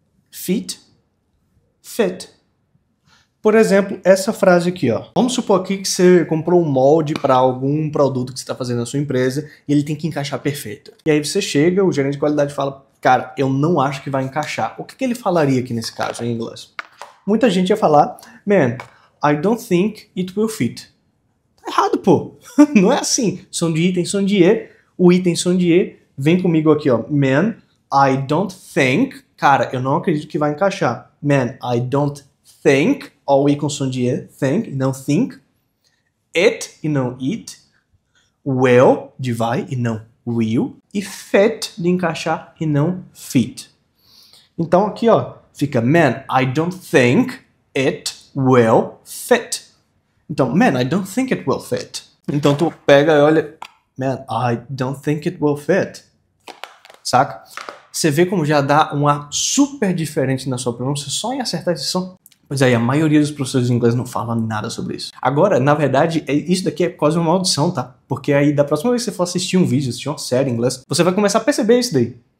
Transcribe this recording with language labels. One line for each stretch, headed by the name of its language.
Portuguese: Feet, fit. Por exemplo, essa frase aqui, ó. Vamos supor aqui que você comprou um molde para algum produto que você está fazendo na sua empresa e ele tem que encaixar perfeito. E aí você chega, o gerente de qualidade fala, cara, eu não acho que vai encaixar. O que ele falaria aqui nesse caso, em inglês? Muita gente ia falar,
English: man, I don't think it will fit.
Portuguese: Tá errado, pô. Não é assim. Som de I tem som de E, o I tem som de E. Vem comigo aqui, ó.
English: Man, I don't think...
Portuguese: Cara, eu não acredito que vai encaixar.
English: Man, I don't think.
Portuguese: Ó, o I com som de E. Think, e não think. It, e não it. Will, de vai, e não will. E fit, de encaixar, e não fit. Então aqui, ó, fica
English: man, I don't think it will fit.
Portuguese: Então,
English: man, I don't think it will fit.
Portuguese: Então tu pega e olha,
English: man, I don't think it will fit.
Portuguese: Saca? Você vê como já dá um ar super diferente na sua pronúncia só em acertar esse som. Pois aí, a maioria dos professores de inglês não falam nada sobre isso. Agora, na verdade, isso daqui é quase uma maldição, tá? Porque aí, da próxima vez que você for assistir um vídeo, assistir uma série em inglês, você vai começar a perceber isso daí.